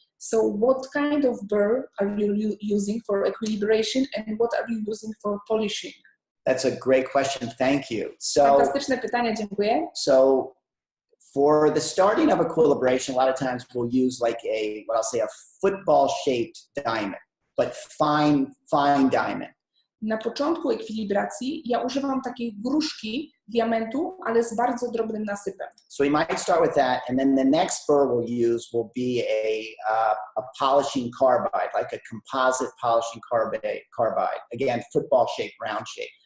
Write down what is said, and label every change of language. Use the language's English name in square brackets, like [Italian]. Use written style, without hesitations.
[English] So what kind of burr are you using for equilibration and what are you using for polishing? That's a great question. Thank you. [Polish] Fantastyczne pytanie, dziękuję. [English] So for the starting of equilibration, a lot of times we'll use like what I'll say a football-shaped diamond, but fine diamond. [Polish] Na początku ekwilibracji ja używam takiej gruszki diamentu, ale z bardzo drobnym nasypem. [English] So we might start with that, and then the next burr we'll use will be a polishing carbide, like a composite polishing carbide. Again, football-shaped, round shape.